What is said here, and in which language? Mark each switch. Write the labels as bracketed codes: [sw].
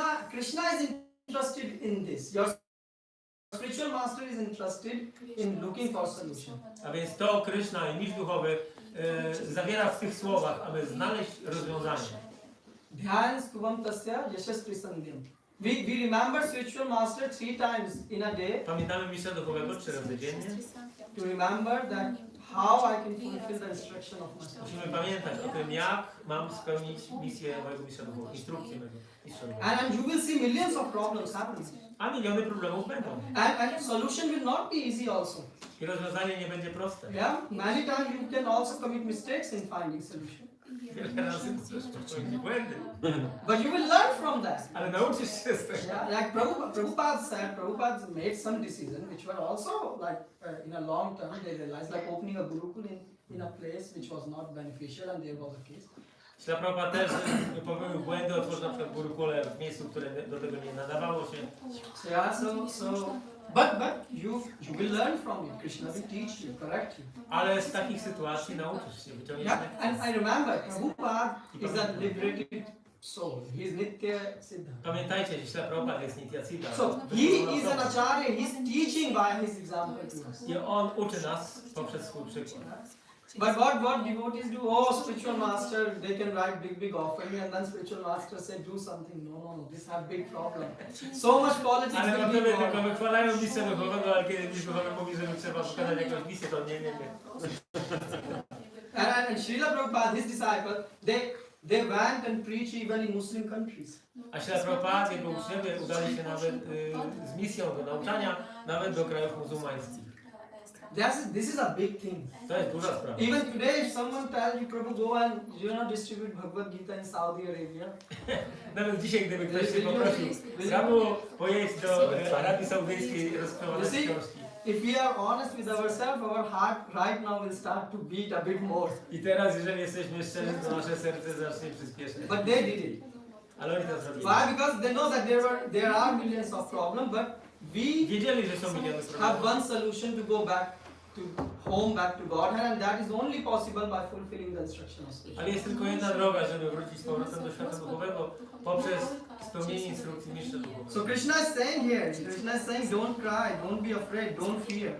[en] Krishna is interested in this. Your spiritual master is interested in looking for solution. [pl] A więc to Krishna i mistrz duchowy zawiera w tych słowach, aby znaleźć rozwiązanie. [sa] Dhyan stubam tasya yashas prisandhyam. [en] We remember spiritual master 3 times in a day [pl] Pamiętamy mistrza duchowego 3 razy dziennie. [en] to remember that how I can fulfill the instruction of my master. [pl] Musimy pamiętać o tym, jak mam spełnić misję mojego mistrza duchowego, instrukcję mojego mistrza duchowego. [en] And you will see millions of problems happening. [pl] A miliony problemów będą. [en] And solution will not be easy also. [pl] I rozwiązanie nie będzie proste. [en] Yeah, many times you can also commit mistakes in finding solution. [pl] Wiele razy możesz popełnić błędy. [en] But you will learn from that. [pl] Ale nauczysz się z tego. [en] Yeah, like Prabhupada said, Prabhupada made some decisions which were also like in a long term they realized, like opening a gurukul in a place which was not beneficial, and there was a case. [pl] Śla Prabhupada też popełnił błędy, otworzył na przykład gurukule w miejscu, które do tego nie nadawało się. [en] Yeah, but you will learn from it. Krishna will teach you, correct you. [pl] Ale z takich sytuacji nauczysz się, wyciągniesz [en] Yeah, [pl] lekcje. [en] and I remember Prabhupada is a liberated soul. He is Nitya Siddha. [pl] Pamiętajcie, że Śla Prabhupada jest Nityananda. [en] So he is an acharya. He is teaching by his example to us. [pl] I on uczy nas poprzez swój przykład. [en] But what devotees do? Oh, spiritual master, they can write big offering, and then spiritual master say, do something. No, this have big problem. So much politics [pl] Ale [en] will [pl] potem [en] be [pl] tylko [en] involved. [pl] wychwalają misję duchowego, ale kiedy mistrz duchowy mówi, że trzeba wykonać jakąś misję, to nie. [en] And Srila Prabhupada, his disciples, they went and preached even in Muslim countries. [pl] A Śla Prabhupada, jego uczniowie udali się nawet z misją do nauczania, nawet do krajów muzułmańskich. [en] This is a big thing. [pl] To jest duża sprawa. [en] Even today, if someone tells you, Prabhu, go and distribute Bhagavad-Gita in Saudi Arabia, [pl] Nawet dzisiaj, gdyby ktoś się poprosił, Prabhu, pojedź do Arabii Saudyjskiej, rozprowadzić książki. [en] if we are honest with ourselves, our heart right now will start to beat a bit more. [pl] I teraz, jeżeli jesteśmy szczerzy, to nasze serce zacznie przyspieszyć. [en] But they did it. [pl] Ale oni to zrobili. [en] Why? Because they know that there are millions of problems, but we [pl] Wiedzieli, że są miliony [en] have [pl] problemów. [en] one solution to go back to home, back to Godhead, and that is only possible by fulfilling the instruction of Scripture. [pl] Ale jest tylko jedna droga, żeby wrócić z powrotem do świata duchowego, poprzez spełnienie instrukcji mistrza duchowego. [en] So Krishna is saying here, Krishna is saying, don't cry, don't be afraid, don't fear.